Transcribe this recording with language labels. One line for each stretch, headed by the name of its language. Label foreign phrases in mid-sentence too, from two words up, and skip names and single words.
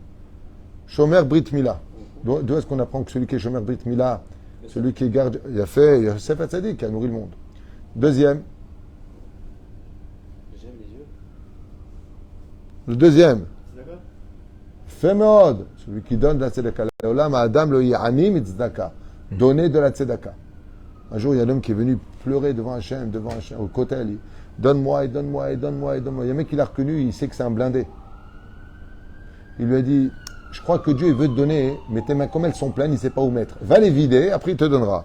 Hebrew: שומר ברית מילה.
French: D'où est-ce qu'on apprend que celui qui est
Hebrew: שומר ברית מילה,
French: celui qui garde, il y a
Hebrew: ספר צדיק
French: qui a nourri le monde. Deuxième. J'aime les yeux. Le deuxième. D'accord. Fémod, celui qui donne de la tzedaka.
Hebrew: לעולם אדם לא יעני מצדקה.
French: Donner de la tzedaka. Un jour, il y a un homme qui est venu pleurer devant Hachem, au Kotel. Donne-moi, et donne-moi, et donne-moi, et donne-moi. Il y a un mec qui l'a reconnu, il sait que c'est un blindé. Il lui a dit, je crois que Dieu il veut te donner, mais tes mains, comme elles sont pleines, il ne sait pas où mettre. Va les vider, après il te donnera.